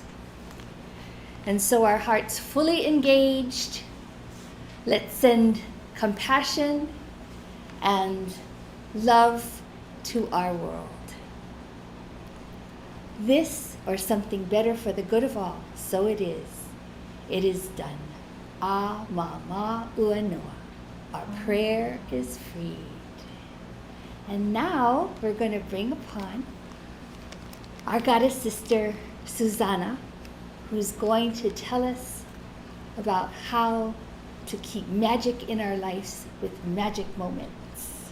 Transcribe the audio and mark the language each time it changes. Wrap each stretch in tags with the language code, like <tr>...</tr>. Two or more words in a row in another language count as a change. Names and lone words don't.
<en>And so our hearts fully engaged, let's send compassion and love to our world. This or something better for the good of all, so it is. It is done.</en> <mi>A ma ma ua noa.</mi> <en>Our prayer is freed. And now we're going to bring upon our goddess sister, Susanna, who's going to tell us about how to keep magic in our lives with magic moments.</en>